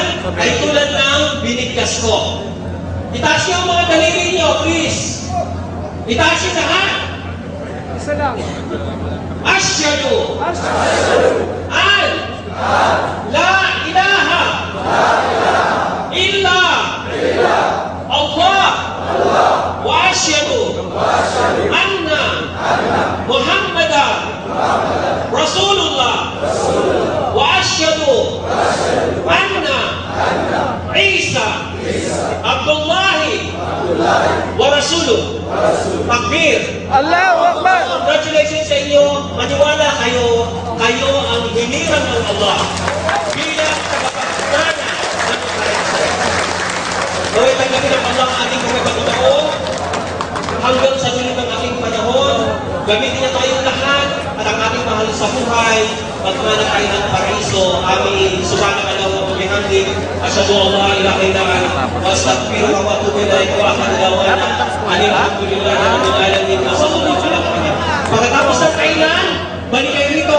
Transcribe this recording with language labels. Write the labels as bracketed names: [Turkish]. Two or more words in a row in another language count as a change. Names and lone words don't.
[Filipino] ay tulad ng binigkas ko. Itaas niyo ang mga daliri niyo, please. Itaas niyo lahat. Isa lang. [Arabic] أشهد أن لا إله إلا الله وأشهد أن محمدا رسول الله وأشهد أن عيسى عبد الله ورسوله. Takbir. الله أكبر. [Filipino] Congratulations sa inyo. Maniwala kayo. Kayo ang hinirang ng Allah bilang tagapagmana ng karensan. Gawin tanggapin ng Allah ang ating mga pagkatao hanggang sa dulo ng ating panahon. Gamitin niya tayong lahat at ang ating mahal sa buhay pagmana tayo ng paraiso. [Arabic] آمين. سبحان الله وبحمده. أشهد أن لا إله إلا أنت أستغفرك وأتوب إليك وآخر دعوانا الحمد لله رب العالمين. [Filipino] Pagkatapos ng kainan, balik kayo